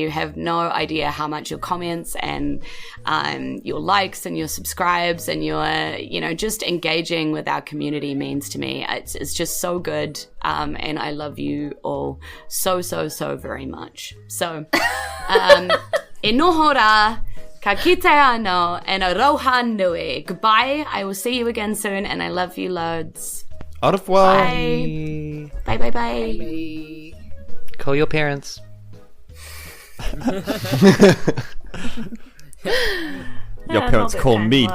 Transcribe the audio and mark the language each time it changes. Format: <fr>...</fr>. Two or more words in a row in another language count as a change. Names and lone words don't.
<en>You have no idea how much your comments and your likes and your subscribes and your, just engaging with our community means to me. It's just so good. And I love you all so very much. So,</en> <mi>e noho rā, Ka kite anō and aroha nui.</mi> <en>Goodbye. I will see you again soon, and I love you loads.</en> <fr>Au revoir.</fr> <en>Bye. Bye. Call your parents. Your parents not call that me</en>